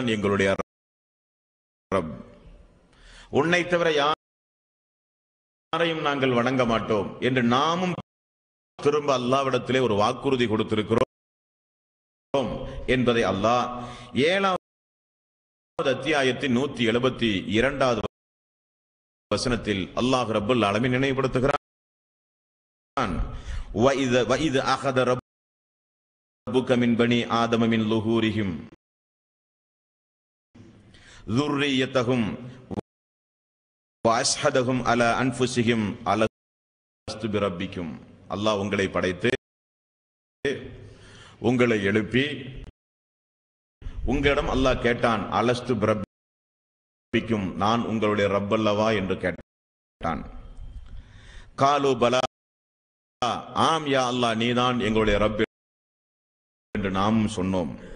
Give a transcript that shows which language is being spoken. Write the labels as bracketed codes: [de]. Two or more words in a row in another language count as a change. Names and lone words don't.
[ta] எங்களுடைய ரப், உன்னை தவிர யாரையும் நாங்கள் வணங்க மாட்டோம் என்று நாமும் திரும்ப அல்லாஹ்விடத்திலே ஒரு வாக்குறுதி கொடுத்திருக்கிறோம் என்பதை அல்லாஹ் 7வது அத்தியாயத்தின் 172வது வசனத்தில் அல்லாஹ் [ar] رب العالمين [ta] நினைவுபடுத்துகிறான். [ar] وَإِذْ أَخَذَ رَبُّكَ مِنْ بَنِي آدَمَ مِنْ ظُهُورِهِمْ ذُرِّيَّتَهُمْ وَأَشْهَدَهُمْ عَلَى أَنفُسِهِمْ أَلَسْتُ بِرَبِّكُمْ. [ta] அல்லாஹ் உங்களை படைத்து உங்களை எழுப்பி உங்களிடம் அல்லாஹ் கேட்டான், [ar] ألست بربكم, [ta] நான் உங்களுடைய ரப்பல்லவா என்று கேட்டான். [ar] قالوا بلى, [ta] ஆம் [ar] يا الله, [ta] நீதான் எங்களுடைய ரப் என்று நாம் சொன்னோம்.